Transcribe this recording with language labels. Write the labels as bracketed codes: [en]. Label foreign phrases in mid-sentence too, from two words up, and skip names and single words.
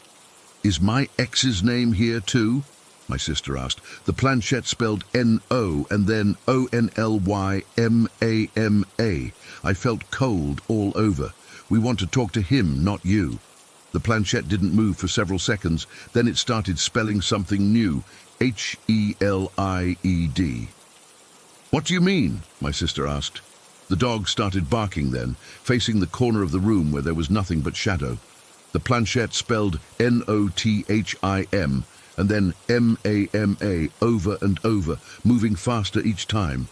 [en] "Is my ex's name here too?" my sister asked. The planchette spelled N-O and then O-N-L-Y-M-A-M-A. I felt cold all over. "We want to talk to him, not you." The planchette didn't move for several seconds. Then it started spelling something new. H-E-L-I-E-D. "What do you mean?" my sister asked. The dog started barking then, facing the corner of the room where there was nothing but shadow. The planchette spelled N-O-T-H-I-M and then M-A-M-A over and over, moving faster each time.